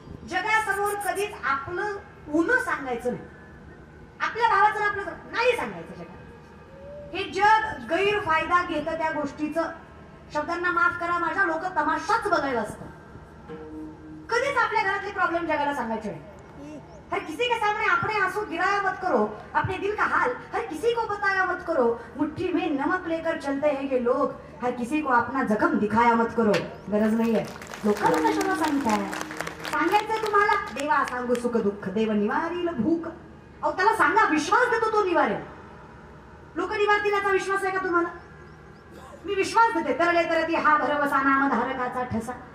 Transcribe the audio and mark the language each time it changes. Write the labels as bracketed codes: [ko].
[mr] जगासमोर कधीच आपलं उनं सांगायचं नाही, आपल्या भावाचं आपलं नाही सांगायचं जगात. हे जग गैरफायदा घेतं त्या गोष्टीचं. शब्दांना माफ करा माझ्या, लोक तमाशाच बघायला असतं. कधीच आपल्या घरातले प्रॉब्लेम जगाला सांगायचे नाही. [hi] हर किसी के सामने अपने आंसू गिराया मत करो, अपने दिल का हाल हर किसी को बताया मत करो, मुट्ठी में नमक लेकर चलते हैं ये लोग, हर किसी को अपना जखम दिखाया मत करो. [mr] गरज नाहीये लोकांना कशाला सांगताय, सांगायचंय तुम्हाला देवा सांगू सुख दुःख, देव निवारील भूक. अहो त्याला सांगा, विश्वास देतो तो निवारेल. लोक निवारतील याचा विश्वास आहे का तुम्हाला? मी विश्वास देते, तरले तरती हा भरवसा नाम धारकाचा ठसा.